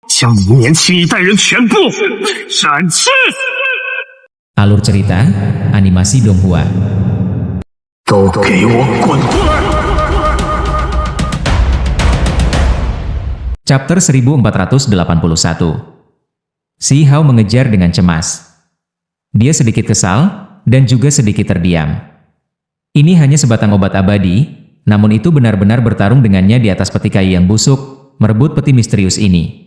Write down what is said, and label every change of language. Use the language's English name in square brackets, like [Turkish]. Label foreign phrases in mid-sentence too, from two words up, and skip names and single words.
[Chinese] 将你们年轻一代人全部斩去。 [Indonesian] Alur cerita, animasi Donghua. [Chinese] 都给我滚出来！ [Indonesian] Chapter 1481. Si Hao mengejar dengan cemas. Dia sedikit kesal, dan juga sedikit terdiam. Ini hanya sebatang obat abadi, namun itu benar-benar bertarung dengannya di atas peti kayu yang busuk, merebut peti misterius ini.